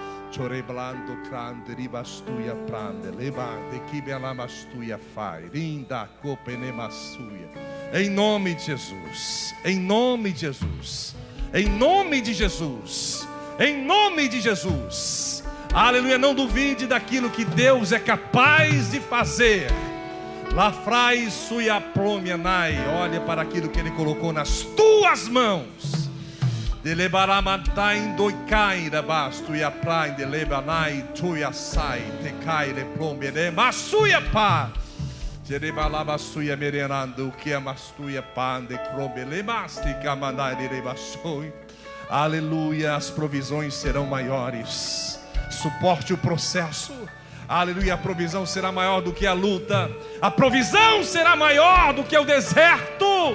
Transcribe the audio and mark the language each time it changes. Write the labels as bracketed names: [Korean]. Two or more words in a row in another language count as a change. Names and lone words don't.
[Portuguese] Em nome de Jesus, em nome de Jesus, em nome de Jesus, em nome de Jesus. Aleluia, não duvide daquilo que Deus é capaz de fazer. Lafrai suia promenai. Olha para aquilo que Ele colocou nas tuas mãos. Delebaramantai doicaira basto e a praia delebanai tuia sai te caire promene masuia pa. Jerebalaba suia merenando que amastuia pande crobele mastica mandai derebasoi. Aleluia, as provisões serão maiores. Suporte o processo. Aleluia, a provisão será maior do que a luta. A provisão será maior do que o deserto.